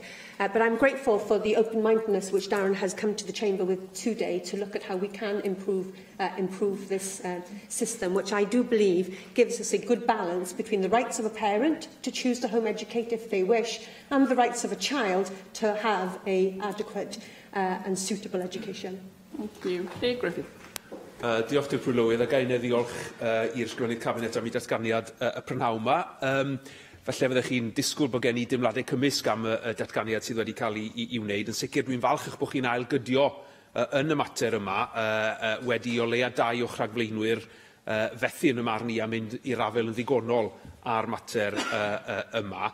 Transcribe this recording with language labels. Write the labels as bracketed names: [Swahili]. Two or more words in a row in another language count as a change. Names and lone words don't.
[English] But I'm grateful for the open-mindedness which Darren has come to the Chamber with today to look at how we can improve this system, which I do believe gives us a good balance between the rights of a parent to choose to home educate if they wish, and the rights of a child to have an adequate and suitable education. Thank you. Dave Griffith. [Welsh] Diolch Dr Prylywydd, a gael ei ddiolch i'r Sgwennydd Cabinet am ei datganiad y prynhawn yma. Falle fyddech chi'n disgwyl bod gen i dimladau cymysg am y datganiad sydd wedi cael ei wneud. Yn sicr, dwi'n falch eich bod chi'n ailgydio yn y mater yma wedi o leia 2 o'ch rhagflaenwyr fethu yn y marn i a mynd i'r afel yn ddigonol ar mater yma.